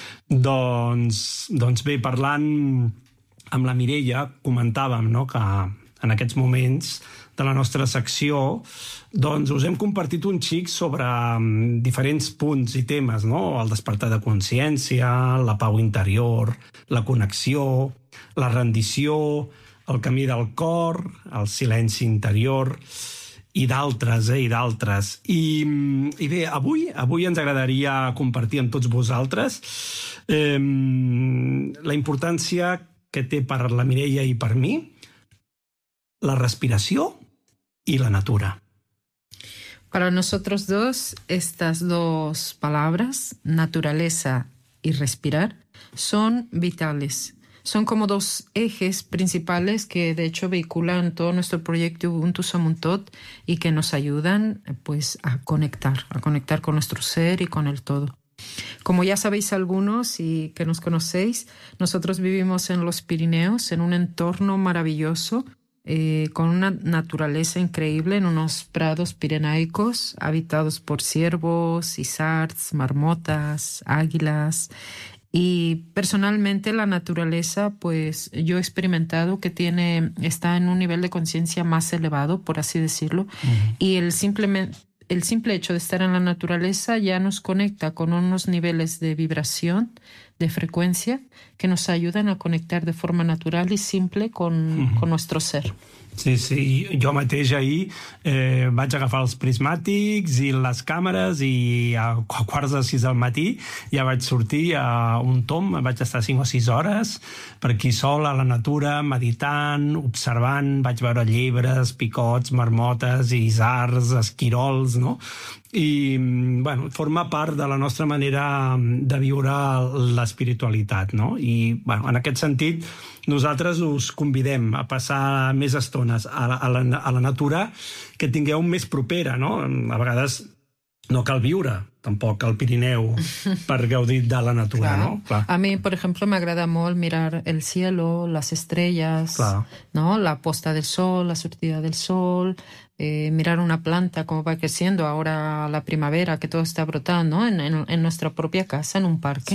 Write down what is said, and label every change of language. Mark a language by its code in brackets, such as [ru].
[ca] Doncs bé, parlant amb la Mireia, comentàvem, no?, que en aquests moments de la nostra secció, doncs us hem compartit un xic sobre diferents punts i temes, no?, el despertar de consciència, la pau interior, la connexió, la rendició, el camí del cor, el silenci interior i d'altres, i d'altres. I bé, avui ens agradaria compartir amb tots vosaltres la importància que té per la Mireia i per mi la respiració i la natura. [es] Para nosotros dos, estas dos palabras, naturaleza y respirar, son vitales. Son como dos ejes principales que de hecho vehiculan todo nuestro proyecto Ubuntu Som un Tot y que nos ayudan pues a conectar con nuestro ser y con el todo. Como ya sabéis algunos y que nos conocéis, nosotros vivimos en los Pirineos, en un entorno maravilloso, con una naturaleza increíble, en unos prados pirenaicos habitados por ciervos, isards, marmotas, águilas. Y personalmente la naturaleza, pues yo he experimentado que está en un nivel de conciencia más elevado, por así decirlo, y el simple hecho de estar en la naturaleza ya nos conecta con unos niveles de vibración, de frecuencia, que nos ayudan a conectar de forma natural y simple con nuestro ser. Sí, sí. [ca] Jo mateix ahir vaig agafar els prismàtics i les càmeres i a quarts de sis del matí ja vaig sortir a un tomb, vaig estar 5 o 6 hores per aquí sol a la natura, meditant, observant, vaig veure llebres, picots, marmotes, isards, esquirols, no? I, bueno, forma part de la nostra manera de viure l'espiritualitat, no? I, bueno, en aquest sentit, nosaltres us convidem a passar més estones a la natura que tingueu més propera, no? A vegades no cal viure, tampoc, al Pirineu per gaudir de la natura, clar. No? Clar. A mi, per exemple, m'agrada molt mirar [es] el cielo, [ca] les estrelles, no? La posta del sol, la sortida del sol, mirar una planta, [es] cómo va creciendo ahora la primavera, que todo está brotando, ¿no? En nuestra propia casa, en un parque.